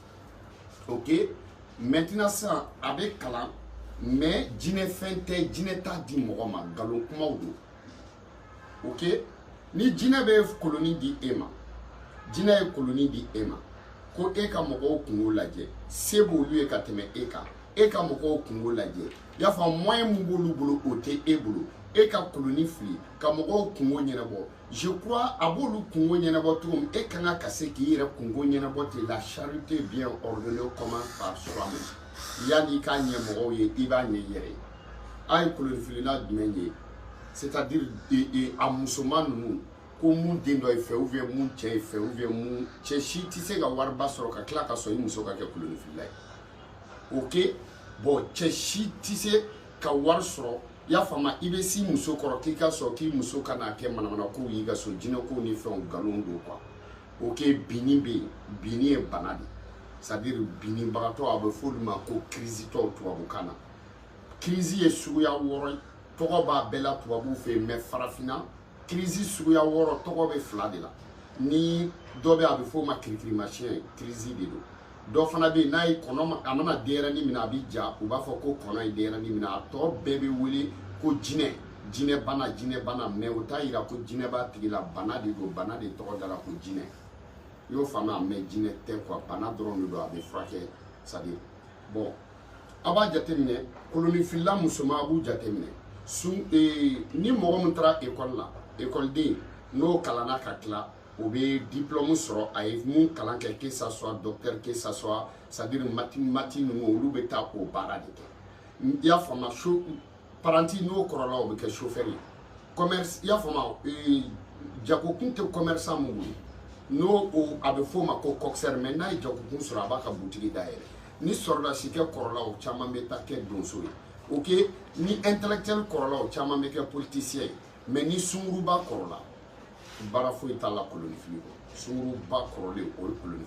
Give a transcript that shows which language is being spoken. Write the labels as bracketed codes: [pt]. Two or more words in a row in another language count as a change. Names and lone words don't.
[fr] ok maintenant [bm] sisan a bɛ kalan mais jinɛ fɛn tɛ jinɛ t'a di mɔgɔ ma nkalon kumaw don ok ni jinɛ bɛ koloni di e ma jinɛ ye koloni di e ma ko e ka mɔgɔw kungo lajɛ se b'olu ye ka tɛmɛ e kan e ka mɔgɔw kungo lajɛ i y'a fɔ moyen mun b'olu bolo o tɛ e bolo e ka koloni fili ka mɔgɔw kungo ɲɛnabɔ [fr] je crois [bm] a b'olu kungo ɲɛnabɔ cogo min e kan ka se k'i yɛrɛ kungo ɲɛnabɔ ten [fr] la charité bien ordonnée commence par soi-même [bm] yanni i k'a ɲɛ mɔgɔw ye i b'a ɲɛ i yɛrɛ ye a ye koloni filila jumɛn ye [fr] c'est à dire [bm] a musoman ninnu ko mun den dɔ ye fɛ [fr] ou bien [bm] mun cɛ ye fɛ [fr] ou bien [bm] mun cɛ si tɛ se ka wariba sɔrɔ ka tila ka sɔrɔ i muso ka kɛ koloni filila ye [fr] ok bon [bm] cɛ si tɛ se ka wari sɔrɔ i y'a faamu i bɛ s'i muso kɔrɔ k'i ka sɔrɔ k'i muso kana kɛ manamanakow y'i ka so jinɛkow ni fɛnw nkalon don quoi ok binni bɛ yen binni ye bana de [fr] c'est à dire [bm] binnibagatɔ a bɛ fɔ olu ma ko crise tɔw tubabukan na crise ye suguya 6 ye tɔgɔ b'a bɛɛ la tubabuw fɛ yen mais farafinna crise suguya 6 tɔgɔ bɛ 2 de la ni dɔ bɛ a bɛ fɔ o ma kirikirimasiyɛn crise de don dɔ fana bɛ yen n'a ye kɔnɔ a mana denyɛrɛnin minɛ a bɛ ja u b'a fɔ ko kɔnɔ ye denyɛrɛnin minɛ a tɔ bɛɛ bɛ wele ko jinɛ bana mais o t'a yira ko jinɛ b'a tigi la bana de don bana de tɔgɔ dara ko jinɛ i y'o faamuya mais jinɛ tɛ quoi bana dɔrɔn de don a bɛ furakɛ [fr] c'est à dire [bm] bon a b'a jateminɛ koloni filila musoman a b'u jateminɛ ni mɔgɔ min taara école la écoleden n'o kalanna ka tila o bɛ diplôme sɔrɔ a ye mun kalan kɛ [fr] que ça soit docteur que ça soit c'est à dire [bm] mati ninnu olu bɛ taa o baara de kɛ i y'a faamu paranti n'o kɔrɔla o bɛ kɛ chauffeur ye commerce i y'a faamu jagokun tɛ commerçant mun bolo n'o a bɛ f'o ma ko coxeur mais n'a ye jagokun sɔrɔ a b'a ka butigi dayɛlɛ ni sɔrɔdasi kɛ kɔrɔla o caman bɛ taa kɛ donso ye ok ni intellectuel kɔrɔla o caman bɛ kɛ politicien ye mais ni sunguruba kɔrɔla baara foyi t'a la koloni fili kɔ sunguruba kɔrɔlen o ye koloni